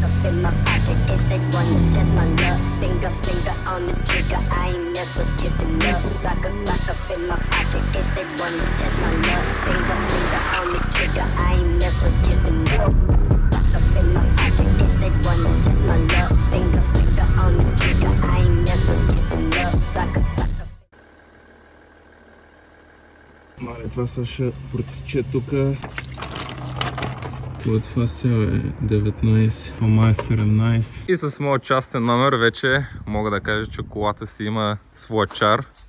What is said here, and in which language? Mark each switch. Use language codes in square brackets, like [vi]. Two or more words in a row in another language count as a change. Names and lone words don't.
[en] in my pocket, guess they wanna test my luck. Finger on the trigger, I ain't never giving up. Lock up in my pocket, guess they wanna test my luck. Finger on the trigger, I ain't never giving up. Lock up in my pocket, guess they wanna test my luck. Finger on the trigger, I ain't never giving up. Lock up. [bg] Мале, това сега ще протече тука. Това сега е 19, това е 17. И с моят частен номер вече мога да кажа, че колата си има своя чар.